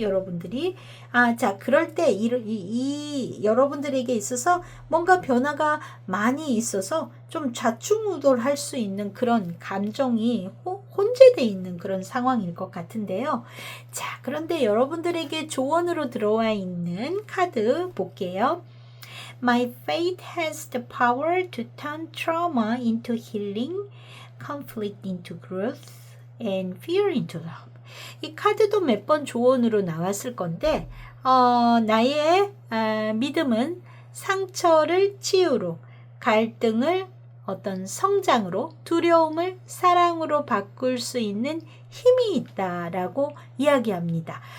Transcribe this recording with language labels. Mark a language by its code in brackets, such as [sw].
[ko] 여러분들이 자 그럴 때 여러분들에게 있어서 뭔가 변화가 많이 있어서 좀 좌충우돌할 수 있는 그런 감정이 혼재되어 있는 그런 상황일 것 같은데요. 자, 그런데 여러분들에게 조언으로 들어와 있는 카드 볼게요. [en] My faith has the power to turn trauma into healing, conflict into growth, and fear into love. [ko] 이 카드도 몇 번 조언으로 나왔을 건데 나의 믿음은 상처를 치유로, 갈등을 어떤 성장으로, 두려움을 사랑으로 바꿀 수 있는 힘이 있다라고 이야기합니다.